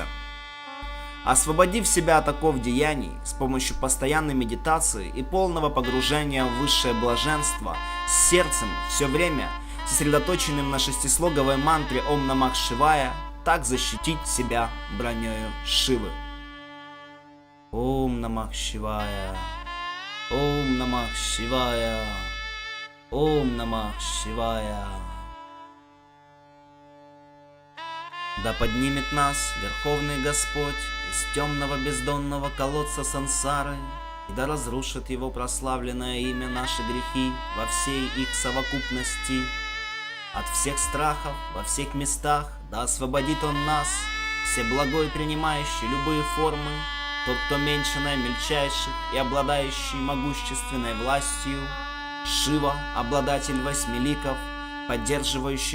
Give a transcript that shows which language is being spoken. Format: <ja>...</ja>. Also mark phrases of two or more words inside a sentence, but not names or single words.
<ru>Освободив себя от оков деяний с помощью постоянной медитации и полного погружения в высшее блаженство, с сердцем все время сосредоточенным на шестислоговой мантре</ru> <sa>ॐ नमः शिवाय,</sa> <ru>так защитить себя бронёю Шивы.</ru> <sa>ॐ नमः शिवाय, ॐ नमः शिवाय, ॐ नमः शिवाय.</sa> <ru>Да поднимет нас Верховный Господь из темного бездонного колодца сансары, и да разрушит его прославленное имя наши грехи во всей их совокупности. От всех страхов во всех местах да освободит он нас, всеблагой принимающий любые формы, тот, кто меньшиной мельчайших и обладающий могущественной властью, Шива, обладатель восьми ликов, поддерживающий</ru>